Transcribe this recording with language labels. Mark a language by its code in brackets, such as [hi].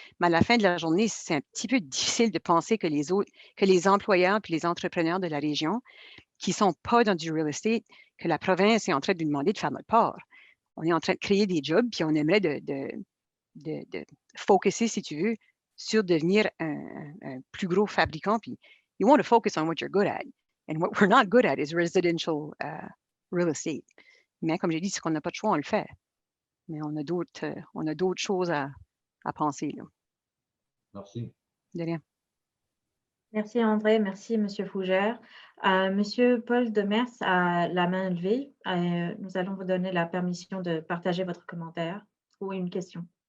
[fr] Mais à la fin de la journée, c'est un petit peu difficile de penser que les employeurs et les entrepreneurs de la région qui ne sont pas dans du real estate, que la province est en train de nous demander de faire notre part. On est en train de créer des jobs, puis on aimerait de focuser, si tu veux, sur devenir un plus gros fabricant. [en] Puis you want to focus on what you're good at. And what we're not good at is residential real estate. [fr] Mais comme j'ai dit, c'est qu'on n'a pas de choix, on le fait. Mais on a d'autres choses à penser. Là. Merci. De rien. Merci André, merci Monsieur Fougère. Monsieur Paul Demers a la main levée. Nous allons vous donner la permission de partager votre commentaire ou une question.